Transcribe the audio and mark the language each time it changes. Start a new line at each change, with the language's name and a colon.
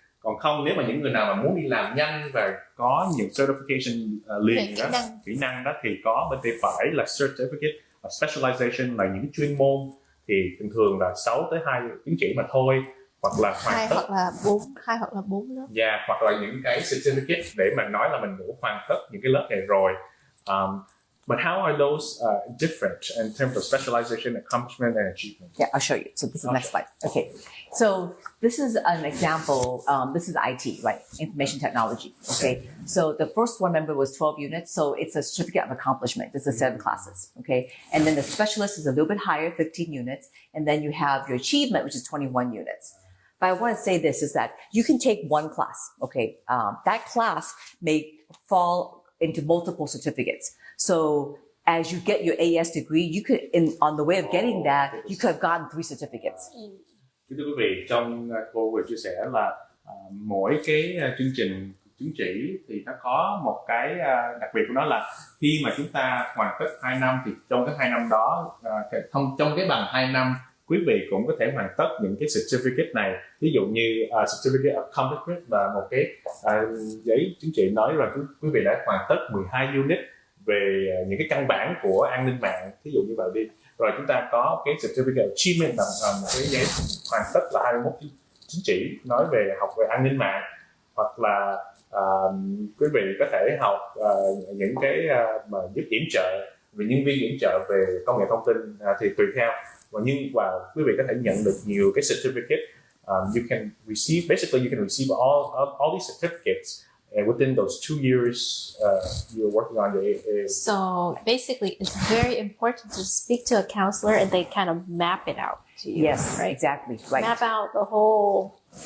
Vietnamese: Còn không, nếu mà những người nào mà muốn đi làm nhanh và có những certification liền đó, kỹ năng đó, thì có bên tay phải là certificate of specialization, là những chuyên môn, thì thường là 6 tới 2 chứng chỉ mà thôi, hoặc là hoàn tất 2 hoặc là 4 lớp. Hoặc là những cái certificate để mà nói là mình đã hoàn tất những cái lớp này rồi.
English: But how are those different in terms of specialization, accomplishment, and achievement? Yeah, I'll show you. So this is the next slide. Okay. So this is an example. This is IT, right? Information technology. Okay. So the first one, remember, was 12 units. So it's a certificate of accomplishment. It's a 7 classes. Okay. And then the specialist is a little bit higher, 15 units. And then you have your achievement, which is 21 units. But I want to say this is that you can take one class. Okay. That class may fall into multiple certificates. So as you get your AS degree, you could, on the way of getting that, you could have gotten 3 certificates.
Vietnamese: Thưa quý vị, trong cô vừa chia sẻ là mỗi cái chương trình chứng chỉ thì nó có một cái đặc biệt của nó là khi mà chúng ta hoàn tất 2 năm thì trong cái 2 năm đó, trong cái bằng 2 năm, quý vị cũng có thể hoàn tất những cái certificate này. Ví dụ như certificate of accomplishment là một cái giấy chứng chỉ nói rằng quý vị đã hoàn tất 12 unit về những cái căn bản của an ninh mạng, ví dụ như vậy đi. Rồi chúng ta có cái certificate of achievement là một cái giấy hoàn tất là 21 chứng chỉ nói về học về an ninh mạng, hoặc là quý vị có thể học những cái mà giúp yểm trợ về nhân viên yểm trợ về công nghệ thông tin, thì tùy theo. Và quý vị có thể nhận được nhiều cái certificate
English: you can receive all these certificates within those 2 years you're working on the. So basically, it's very important to speak to a counselor, and they kind of map it out to you. Yes, right? exactly. Right. Map out the whole.